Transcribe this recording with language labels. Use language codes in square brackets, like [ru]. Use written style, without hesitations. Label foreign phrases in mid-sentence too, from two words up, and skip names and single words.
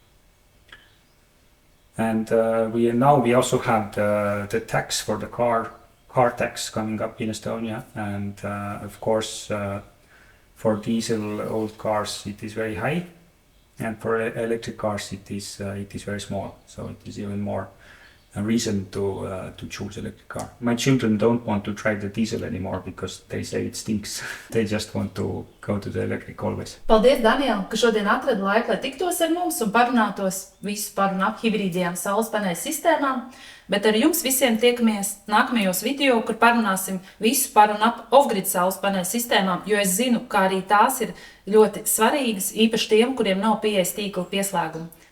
[en] And we also have the tax for the car tax coming up in Estonia, and of course for diesel old cars it is very high, and for electric cars it is very small. So it is even more a reason to choose electric car. My children don't want to drive the diesel anymore because they say it stinks. They just want to go to the electric always. [lv] Paldies, Daniel, ka šodien atradi laiku, lai tiktos ar mums un parunātos visu par un ap hibrīdajām saules paneļu sistēmām. Bet ar jums visiem tiekamies nākamajos video, kur parunāsim visu par un ap off-grid saules paneļu sistēmām, jo es zinu, ka arī tās ir ļoti svarīgas, īpaši tiem, kuriem nav pieejas tīkla pieslēguma.